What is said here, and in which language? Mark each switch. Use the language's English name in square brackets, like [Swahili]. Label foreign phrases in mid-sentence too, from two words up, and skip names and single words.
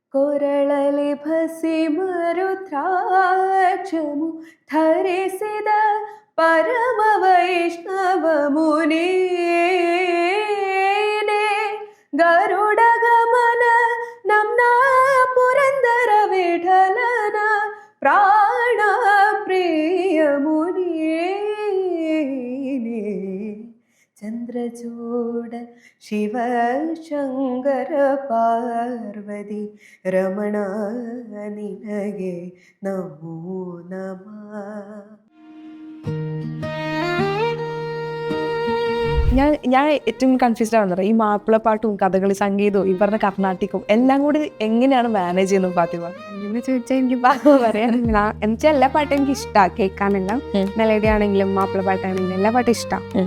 [Kannada] ಕೊರಳಲಿ ಭಸ್ಮರುದ್ರಾಕ್ಷಮು ಧರಿಸಿದ ಪರಮ ವೈಷ್ಣವ ಮುನೀನೇ ಗರುಡ ಗಮನ ನಮ್ನ ಪುರಂದರ ವಿಠಲನ ಪ್ರಾಣ ಪ್ರಿಯ ಮುನೀನೇ ಚಂದ್ರಚೂಡ ಶಿವ ಶಂಕರ ಪಾರ್ವತಿ ರಮಣ ನಿನಗೆ ನಮೋ ನಮಃ. [Malayalam] ഞാൻ ഏറ്റവും കൺഫ്യൂസ്ഡ് ആവുന്നത് ഈ മാപ്പിളപ്പാട്ടും കഥകളി സംഗീതവും ഈ പറഞ്ഞ കർണാട്ടിക്കും എല്ലാം കൂടി എങ്ങനെയാണ് മാനേജ് ചെയ്യുന്നത് ഫാത്തിമ? എന്ന് ചോദിച്ചാൽ എനിക്ക് പറയാനില്ല. എന്നുവെച്ചാൽ എല്ലാ പാട്ടും എനിക്ക് ഇഷ്ടമാണ് കേൾക്കാനെല്ലാം. മെലഡി ആണെങ്കിലും മാപ്പിള പാട്ടാണെങ്കിലും എല്ലാ പാട്ടും ഇഷ്ടമാണ്.